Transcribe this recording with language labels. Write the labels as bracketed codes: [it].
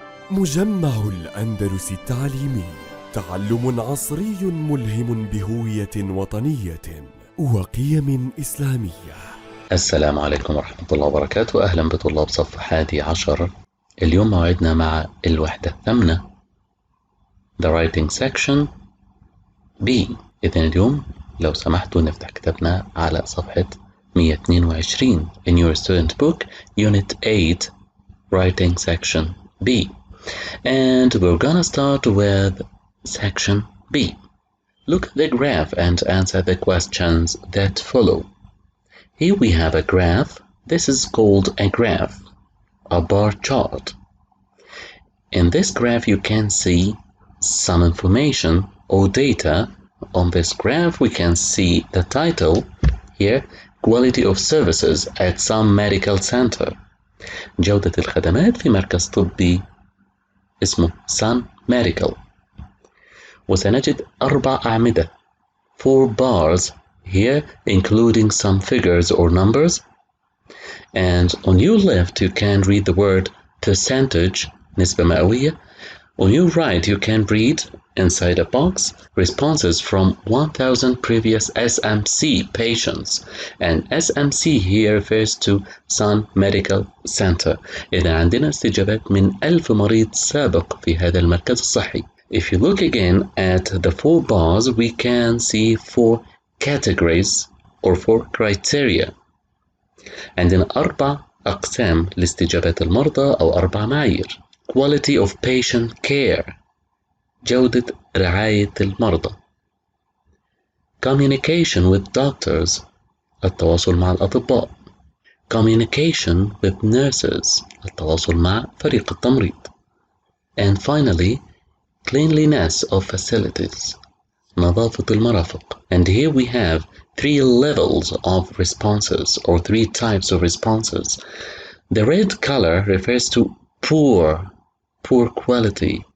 [ar] مجمع الأندلس التعليمي، تعلم عصري ملهم بهوية وطنية وقيم إسلامية. السلام عليكم ورحمة الله وبركاته. أهلا بطلاب صف 11. اليوم موعدنا مع الوحدة الثامنة [en] The Writing Section B. [ar] إذن اليوم لو سمحتوا نفتح كتابنا على صفحة [en] 122 in your student book Unit 8 Writing Section B. And we're gonna start with Section B. Look at the graph and answer the questions that follow. Here we have a graph. This is called a graph, a bar chart. In this graph you can see some information or data. On this graph we can see the title here, Quality of Services at some medical center. [ar] جودة الخدمات في مركز طبي اسمه Sun Medical. وسنجد 4 أعمدة [en] 4 bars here including some figures or numbers. And on your left you can read the word percentage [ar] نسبة مئوية. [en] On your right you can read inside a box responses from 1000 previous SMC patients, and SMC here refers to Sun Medical Center. [ar] إذا عندنا استجابات من 1000 مريض سابق في هذا المركز الصحي. [en] If you look again at the 4 bars we can see 4 categories or 4 criteria. [ar] عندنا 4 أقسام لاستجابات المرضى أو 4 معايير. [en] Quality of patient care [ar] جودة رعاية المرضى. [en] Communication with doctors [ar] التواصل مع الأطباء. [en] Communication with nurses [ar] التواصل مع فريق التمريض. [en] And finally, cleanliness of facilities [ar] نظافة المرافق. [en] And here we have 3 levels of responses or 3 types of responses. The red color refers to poor quality.